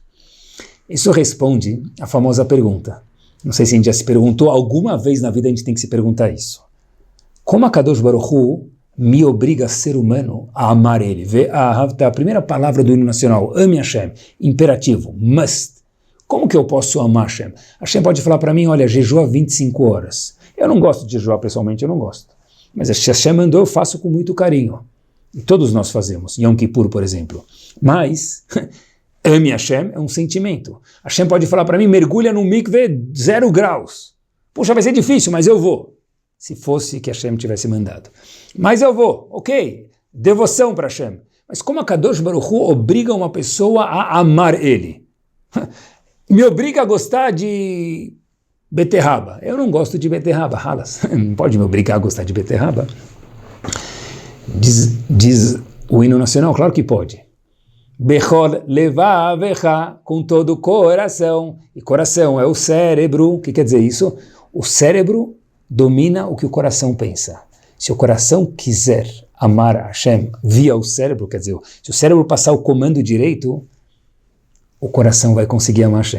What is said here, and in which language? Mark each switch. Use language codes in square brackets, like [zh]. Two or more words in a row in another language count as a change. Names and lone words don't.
[pt] Isso responde à famosa pergunta. Não sei se a gente já se perguntou, alguma vez na vida a gente tem que se perguntar isso. Como a [he] קדוש ברוך הוא [pt] me obriga a ser humano a amar ele? Vê a primeira palavra do hino nacional, ame Hashem, imperativo, must. Como que eu posso amar Hashem? Hashem pode falar para mim, olha, jejua 25 horas. Eu não gosto de jejuar pessoalmente, eu não gosto. Mas se Hashem mandou, eu faço com muito carinho. E todos nós fazemos, Yom Kippur, por exemplo. Mas, ame Hashem é um sentimento. Hashem pode falar para mim, mergulha no mikveh 0 graus. Puxa, vai ser difícil, mas eu vou. Se fosse que Hashem tivesse mandado. Mas eu vou, ok. Devoção para Hashem. Mas como a [he] קדוש ברוך הוא [pt] obriga uma pessoa a amar ele? Me obriga a gostar de beterraba. Eu não gosto de beterraba, halas. Não pode me obrigar a gostar de beterraba. Diz o hino nacional, claro que pode. [he] בכל לבבך, [pt] com todo o coração. E coração é o cérebro. O que quer dizer isso? O cérebro domina o que o coração pensa. Se o coração quiser amar a Hashem via o cérebro, quer dizer, se o cérebro passar o comando direito, o coração vai conseguir amar Hashem.